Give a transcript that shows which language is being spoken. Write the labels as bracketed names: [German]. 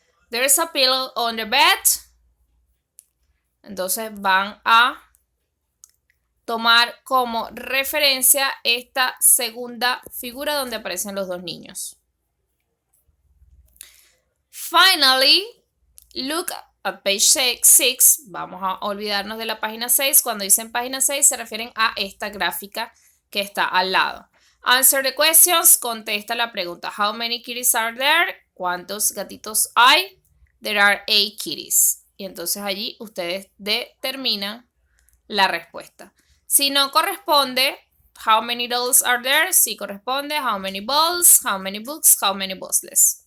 [English] There's a pillow on the bed. [Spanish] Entonces van a tomar como referencia esta segunda figura donde aparecen los dos niños. [English] Finally, look at page 6. [Spanish] Vamos a olvidarnos de la página 6. Cuando dicen página 6 se refieren a esta gráfica que está al lado. [English] Answer the questions. [Spanish] Contesta la pregunta. [English] How many kitties are there? [Spanish] ¿Cuántos gatitos hay? [English] There are 8 kitties. [Spanish] Y entonces allí ustedes determinan la respuesta. Si no corresponde, [English] how many dolls are there? [Spanish] Si corresponde, [English] how many balls, how many books, how many buses.